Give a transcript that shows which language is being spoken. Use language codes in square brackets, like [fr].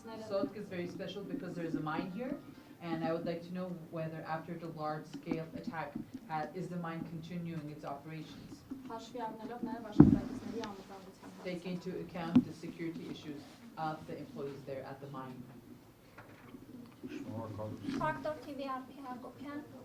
[en] Sotk is very special because there is a mine here, and I would like to know whether after the large-scale attack, is the mine continuing its operations? [hy] Հաշվի առնելով նաև աշխատակիցների անվտանգության։ [en] Take into account the security issues of the employees there at the mine. [hy] Factor TV RP Հակոբյան,